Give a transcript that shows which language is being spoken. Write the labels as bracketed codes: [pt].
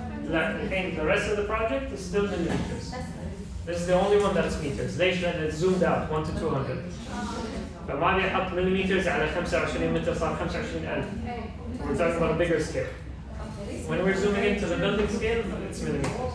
[en] Again, the rest of the project is still millimeters. This is the only one that's meters. [ar] ليش؟ لأن [en] it's zoomed out 1 to 200. [ar] فما أبي أحط millimeters على 25 متر صار 25,000. [en] We're talking about a bigger scale. When we're zooming into the building scale, it's millimeters.